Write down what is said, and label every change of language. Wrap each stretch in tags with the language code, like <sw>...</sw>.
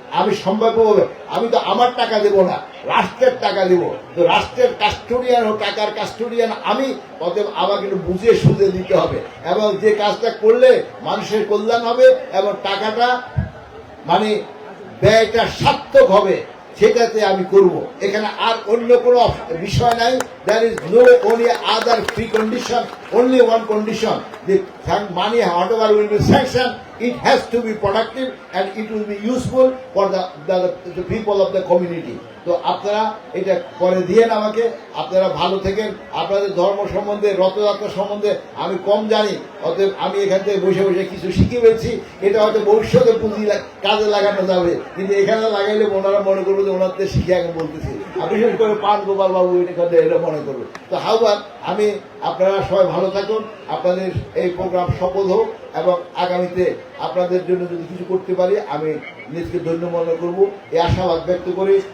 <bn>আমি সম্ভাব্যভাবে, আমি তো আমার টাকা দেব না, রাষ্ট্রের টাকা দেব, তো রাষ্ট্রের কাস্টোডিয়ান হোক, টাকার কাস্টোডিয়ান আমি, অতএব আমাকে একটু বুঝে সুঝে দিতে হবে। এবং যে কাজটা করলে মানুষের কল্যাণ হবে এবং টাকাটা মানে ব্যয়টা সার্থক হবে, সেটাতে আমি করব। এখানে আর অন্য কোনো বিষয় নাই।</bn> <en>There is no only other precondition, only one condition. The money, whatever will be sanctioned, it has to be productive and it will be useful for the people of the community.</en> <bn>তো আপনারা এটা করে দিয়েন আমাকে। আপনারা ভালো থাকেন। আপনাদের ধর্ম সম্বন্ধে, রথযাত্রা সম্বন্ধে আমি কম জানি, অতএব আমি এখান থেকে বসে বসে কিছু শিখে ফেলছি। এটা হয়তো ভবিষ্যতে পুঁজি কাজে লাগানো যাবে, কিন্তু এখানে লাগাইলে ওনারা মনে করবে যে ওনাদের শিখে আমি বলতেছি। আর বিশেষ করে পান গোপাল বাবু এটা মনে করবে। তো হাউবার আমি, আপনারা সবাই ভালো থাকুন, আপনাদের এই প্রোগ্রাম সফল হোক এবং আগামীতে আপনাদের জন্য যদি কিছু করতে পারি আমি নিজকে ধন্য মনে করব, এই আশাবাদ ব্যক্ত করি।</bn>